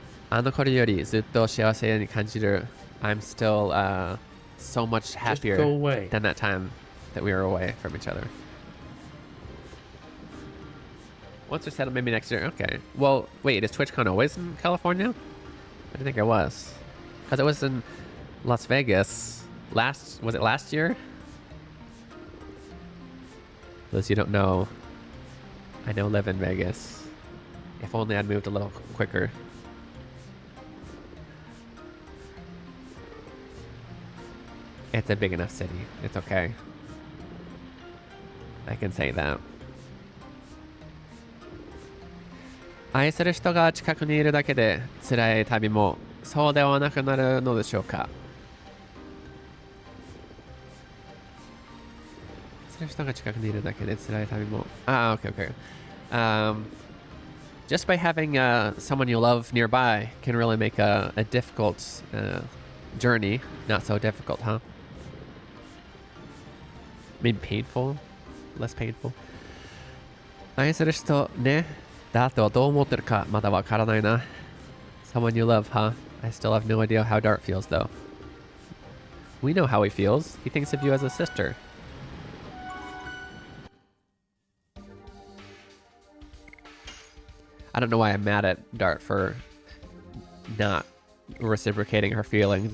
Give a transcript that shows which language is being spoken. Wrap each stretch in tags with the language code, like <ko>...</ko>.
<ja>あの頃よりずっと幸せに感じる.</ja> <en>I'm still so much happier than that time that we were away from each other. Once we're settled, maybe next year. Okay. Well, wait, is TwitchCon always in California? I didn't think it was. Because it was in Las Vegas. Was it last year? For those you don't know, I now live in Vegas. If only I'd moved a little quicker. It's a big enough city. It's okay. I can say that.</en> <ja>愛する人が近くにいるだけで辛い旅もそうではなくなるのでしょうか。愛する人が近くにいるだけで辛い旅も。</ja> <en>Okay. Just by having someone you love nearby can really make a difficult journey not so difficult, huh? Maybe painful? Less painful.</en> <ja>愛する人ね。だとどう思ってるかまだわからないな.</ja> <en>Someone you love, huh? I still have no idea how Dart feels, though. We know how he feels. He thinks of you as a sister. I don't know why I'm mad at Dart for not reciprocating her feelings.</en>